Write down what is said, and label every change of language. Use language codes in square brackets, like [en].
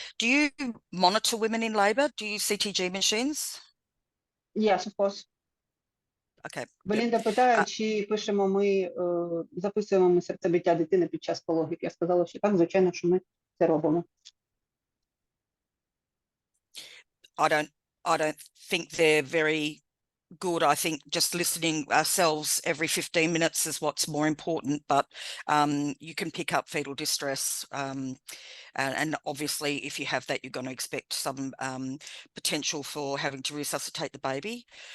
[en] Do you monitor women in labour? Do you use CTG machines? Yes, of course. Okay. [uk] Белінда питає, чи записуємо ми серцебиття дитини під час пологів. Я сказала, що так, звичайно, що ми це робимо. [en] I don't think they're very good. I think just listening ourselves every 15 minutes is what's more important, but you can pick up fetal distress. And obviously, if you have that, you're going to expect some potential for having to resuscitate the baby.